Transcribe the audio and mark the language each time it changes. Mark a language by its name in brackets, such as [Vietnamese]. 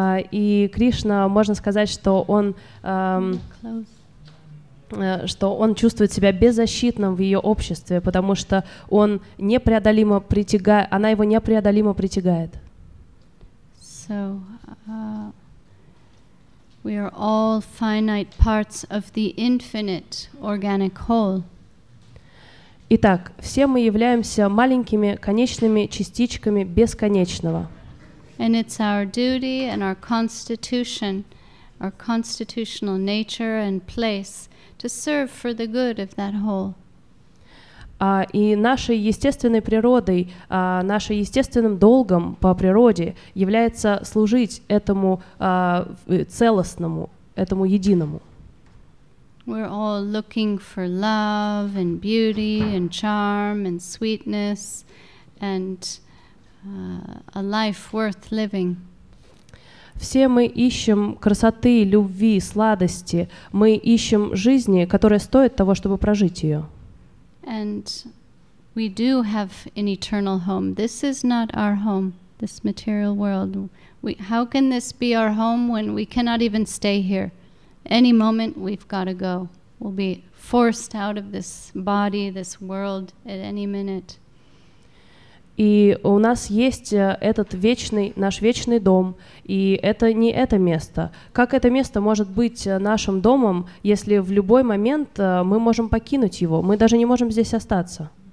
[Russian] И Кришна, можно сказать, что он чувствует себя беззащитным в ее обществе, потому что он неpreодолимо притягает, она его непреодолимо притягает. [English] So, we are all finite parts of the infinite organic whole. [Russian] Итак, все мы являемся маленькими конечными частичками бесконечного. [English] And it's our duty and our constitution, our constitutional nature and place to serve for the good of that whole. [Russian] И нашей естественной природой, нашим естественным долгом по природе является служить этому целостному, этому единому. [English] We're all looking for love and beauty and charm and sweetness and a life worth living. [Russian] Все мы ищем красоты, любви, сладости. Мы ищем жизни, которая стоит того, чтобы прожить ее. [English] And we do have an eternal home. This is not our home, this material world. How can this be our home when we cannot even stay here? Any moment we've got to go. We'll be forced out of this body, this world at any minute. [Russian] И у нас есть этот наш вечный дом, и это не это место. Как это место может быть нашим домом, если в любой момент мы можем покинуть его? Мы даже не можем здесь остаться.